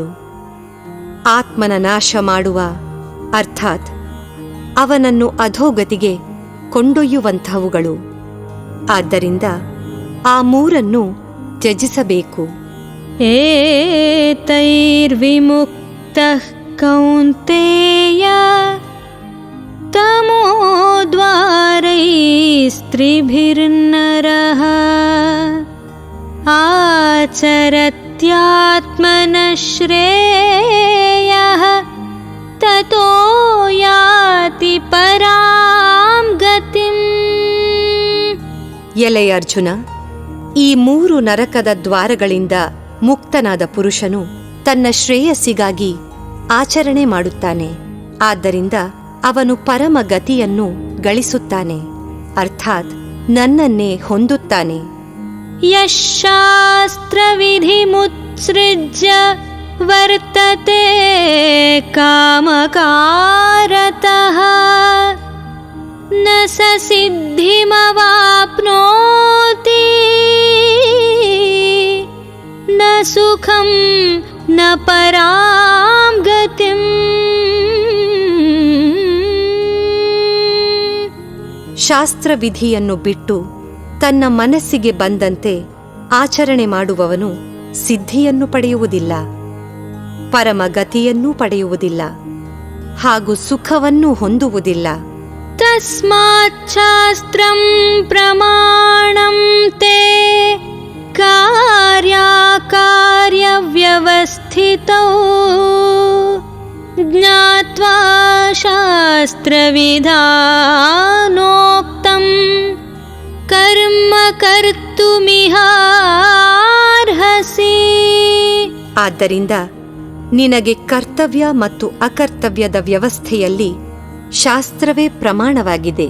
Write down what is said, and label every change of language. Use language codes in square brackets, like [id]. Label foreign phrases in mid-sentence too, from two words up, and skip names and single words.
[kn] ಆತ್ಮನ ನಾಶ ಮಾಡುವ, ಅರ್ಥಾತ್ ಅವನನ್ನು ಅಧೋಗತಿಗೆ ಕೊಂಡೊಯ್ಯುವಂಥವುಗಳು. ಆದ್ದರಿಂದ ಆ 3 ತ್ಯಜಿಸಬೇಕು. [sa] ಏತೈರ್ವಿಮುಕ್ತಃ ಕೌಂತೇಯ ತಮೋದ್ವಾರೈಸ್ತ್ರಿಭಿರ್ನರಃ ಆಚರತ್ಯಾತ್ಮನಃ ಶ್ರೇಯಃ ತತೋ ಯಾತಿ ಪರಾಂ ಗತಿಂ. [kn] ಎಲೆ ಅರ್ಜುನ, ಈ 3 ನರಕದ ದ್ವಾರಗಳಿಂದ ಮುಕ್ತನಾದ ಪುರುಷನು ತನ್ನ ಶ್ರೇಯಸ್ಸಿಗಾಗಿ ಆಚರಣೆ ಮಾಡುತ್ತಾನೆ. ಆದ್ದರಿಂದ ಅವನು ಪರಮ ಗತಿಯನ್ನು ಗಳಿಸುತ್ತಾನೆ, ಅರ್ಥಾತ್ ನನ್ನನ್ನೇ ಹೊಂದುತ್ತಾನೆ. [sa] ಯಶಾಸ್ತ್ರವಿಧಿಮುತ್ಸೃಜ್ಯ ವರ್ತತೆ ಕಾಮಕಾರತಃ ನ ಸ ಸಿದ್ಧಿಮವಾಪ್ನೋತಿ ನ ಸುಖಂ ನ ಪರಾಂ ಗತಿಂ. [kn] ಶಾಸ್ತ್ರವಿಧಿಯನ್ನು ಬಿಟ್ಟು ತನ್ನ ಮನಸ್ಸಿಗೆ ಬಂದಂತೆ ಆಚರಣೆ ಮಾಡುವವನು ಸಿದ್ಧಿಯನ್ನು ಪಡೆಯುವುದಿಲ್ಲ, ಪರಮಗತಿಯನ್ನೂ ಪಡೆಯುವುದಿಲ್ಲ, ಹಾಗೂ ಸುಖವನ್ನೂ ಹೊಂದುವುದಿಲ್ಲ. [sa] ತಸ್ಮಾತ್ ಶಾಸ್ತ್ರಂ ಪ್ರಮಾಣಂ ತೇ ಕಾರ್ಯವ್ಯವಸ್ಥಿತೌ ಜ್ಞಾತ್ವಾ ಶಾಸ್ತ್ರವಿಧಾನೋಕ್ತಂ ಕರ್ಮ ಕರ್ತುಮಿಹಾರ್ಹಸಿ. [kn] ಆದ್ದರಿಂದ ನಿನಗೆ ಕರ್ತವ್ಯ ಮತ್ತು ಅಕರ್ತವ್ಯದ ವ್ಯವಸ್ಥೆಯಲ್ಲಿ ಶಾಸ್ತ್ರವೇ ಪ್ರಮಾಣವಾಗಿದೆ.